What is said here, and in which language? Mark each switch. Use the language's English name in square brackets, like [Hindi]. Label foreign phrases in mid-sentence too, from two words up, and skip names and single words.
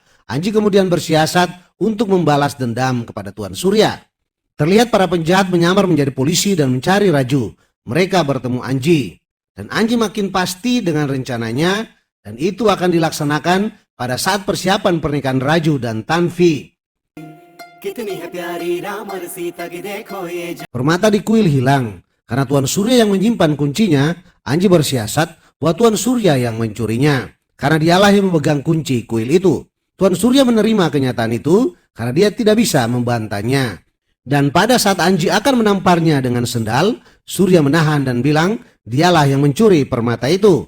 [Indonesian] Anji kemudian bersiasat untuk membalas dendam kepada Tuan Surya. Terlihat para penjahat menyamar menjadi polisi dan mencari Raju. Mereka bertemu Anji. Dan Anji makin pasti dengan rencananya dan itu akan dilaksanakan pada saat persiapan pernikahan Raju dan Tanvi. [Hindi] कितनी है प्यारी राम और सीता की देखो ये [Indonesian] Permata di kuil hilang. Karena Tuan Surya yang menyimpan kuncinya, Anji bersiasat bahwa Tuan Surya yang mencurinya. Karena dialah yang memegang kunci kuil itu. Tuan Surya menerima kenyataan itu karena dia tidak bisa membantahnya. Dan pada saat Anji akan menamparnya dengan sendal, Surya menahan dan bilang dialah yang mencuri permata itu.